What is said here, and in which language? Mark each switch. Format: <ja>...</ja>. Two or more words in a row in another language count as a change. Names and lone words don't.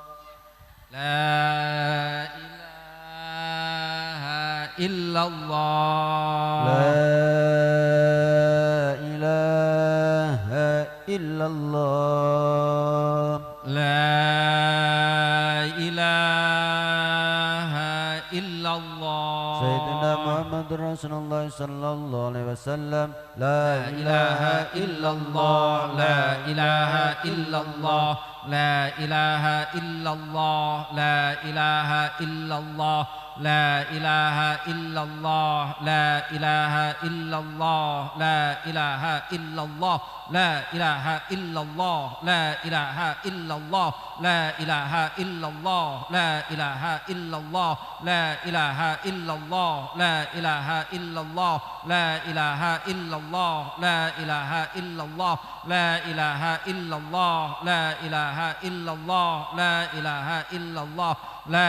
<ar>لا إله إلا الله. لا إله إلا الله. لا إله إلا الله. سيدنا محمد رسول الله صلى الله عليه وسلم. لا إله إلا الله. لا إله إلا الله. لا إله إلا الله. لا إله إلا الله. لا إله إلا الله. لا إله إلا الله. لا إله إلا الله. لا إله إلا الله. لا إله إلا الله. لا إله إلا الله. لا إله إلا الله. لا إله إلا الله. لا إله إلا الله. لا إله إلا الله. لا إله إلا الله. لا إله إلا الله. لا إله إلا الله. لا إله إلا الله.</ar>